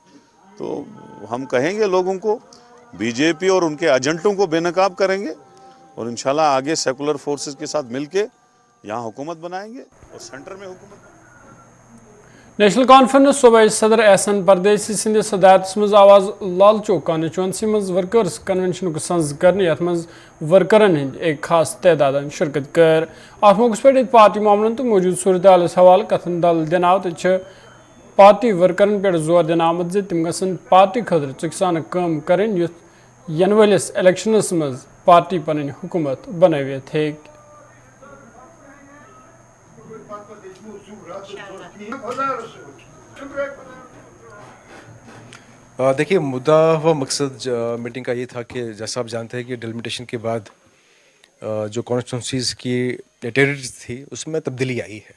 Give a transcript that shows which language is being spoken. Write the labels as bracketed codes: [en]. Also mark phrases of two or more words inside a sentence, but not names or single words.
[hi] तो हम कहेंगे लोगों को, बीजेपी और उनके एजेंटों को बेनकाब करेंगे और इंशाल्लाह आगे [en] secular forces [hi] के साथ मिलके यहाँ हुकूमत बनाएंगे और सेंटर में हुकूमत। [ks] नेशनल कॉन्फ्रेंस सूबाई सदर एहसन परदेसी सिंध सदायत मज आवाज लाल चौक कॉन्स्टिट्यूंसी मज [en] workers convention [ks] को सज कर यथ मज वर्करन हंद एक खास तदाद शिरकत कर। अत मौके पे पार्टी मामलन तो मौजूद सूरत हवाल कथन दल दिन आव तो पार्टी वर्करन पे जोर दिन आमद जे तम गसन पार्टी खतर चुकसान कम करें युथ यन वलिस इलेक्शनस मज पार्टी पन हुकूमत बनवित हे। [hi] देखिए, मुद्दा व मकसद मीटिंग का ये था कि जैसा आप जानते हैं कि डिलिमिटेशन के बाद जो कॉन्स्टिट्यूंसीज़ की टेरिटरीज थी उसमें तब्दीली आई है।